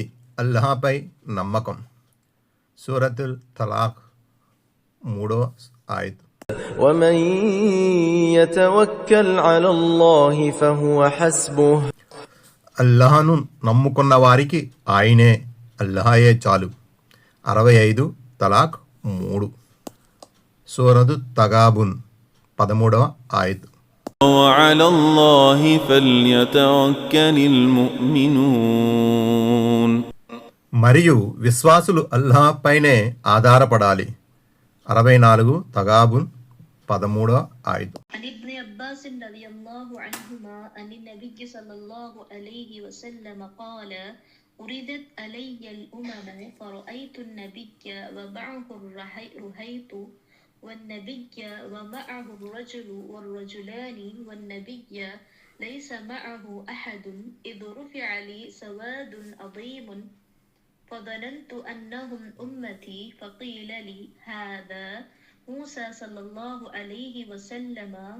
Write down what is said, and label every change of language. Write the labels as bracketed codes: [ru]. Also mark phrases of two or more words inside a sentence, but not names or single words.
[te] అల్లాహపై నమ్మకం. సూరతుల్ తలాక్ 3వ ఆయత్. [ar] ومن يتوكل على الله فهو حسبه. [te] అల్లాహను నమ్ముకున్న వారికి ఆయనే, అల్లాహయే చాలు. 65. తలాక్ 3. సూరతు తగాబున్ 13వ ఆయత్. [ar] وعلى الله فليتوكل المؤمنون. [te] మరియు విశ్వాసులు అల్లాహ్ పైనే ఆధారపడాలి. 64. తగాబున్ 13వ ఆయత్. [ar] عن ابن عباس رضي الله عنهما أن النبي صلى الله عليه وسلم قال: أُرِدَتْ علي الأمم فرأيت النبي ومعه الرهيط والنبي ومعه الرجل والرجلان والنبي ليس معه أحد إذ رفع لي سواد عظيم فظننت أنهم أمتي فقيل لي هذا موسى صلى الله عليه وسلم